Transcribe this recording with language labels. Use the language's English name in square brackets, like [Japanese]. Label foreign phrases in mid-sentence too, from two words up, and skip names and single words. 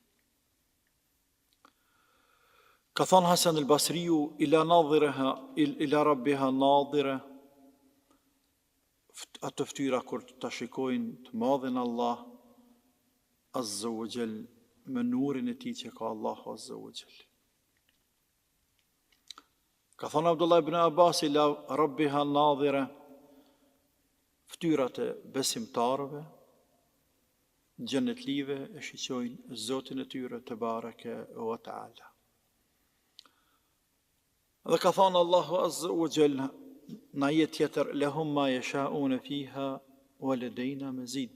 [Albanian] Ka thonë Hasan al-Basriu, [Arabic] إلى ربها ناظرة, [Albanian] ato fytyra kur të shikojnë të madhin Allah [Arabic] عز وجل, [Albanian] me nurin e tij që ka Allahu [Arabic] عز وجل. [Albanian] Ka thonë Abdullah ibn Abbas, [Arabic] إلى ربها ناظرة, [Albanian] fytyrat e besimtarëve, xhenetlive e shiqojnë Zotin e tyre [Arabic] تبارك وتعالى. [Albanian] Dhe ka thonë Allahu [Arabic] عز وجل [Albanian] në ajet tjetër, [Arabic] لهم ما يشاؤون فيها ولدينا مزيد.